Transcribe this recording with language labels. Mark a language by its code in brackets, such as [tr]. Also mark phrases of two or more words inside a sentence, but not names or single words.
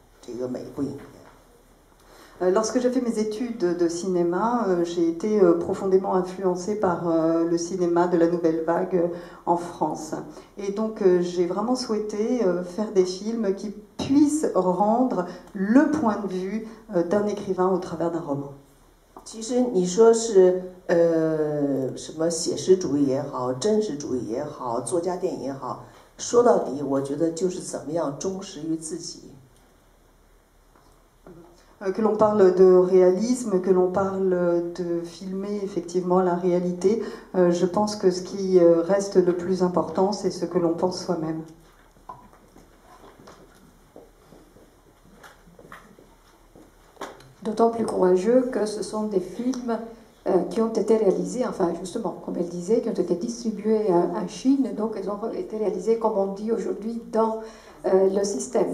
[fr] Lorsque j'ai fait mes études de cinéma, j'ai été profondément influencée par le cinéma de la Nouvelle Vague en France. Et donc j'ai vraiment souhaité faire des films qui puissent rendre le point de vue d'un écrivain au travers d'un roman. [zh] 其实你说是什么写实主义也好，真实主义也好，作家电影也好，说到底，我觉得就是怎么样忠实于自己。 [fr] que l'on parle de réalisme, que l'on parle de filmer effectivement la réalité. Je pense que ce qui reste le plus important, c'est ce que l'on pense soi-même. D'autant plus courageux que ce sont des films qui ont été réalisés, enfin justement, comme elle disait, qui ont été distribués en Chine, donc ils ont été réalisés, comme on dit aujourd'hui, dans le système.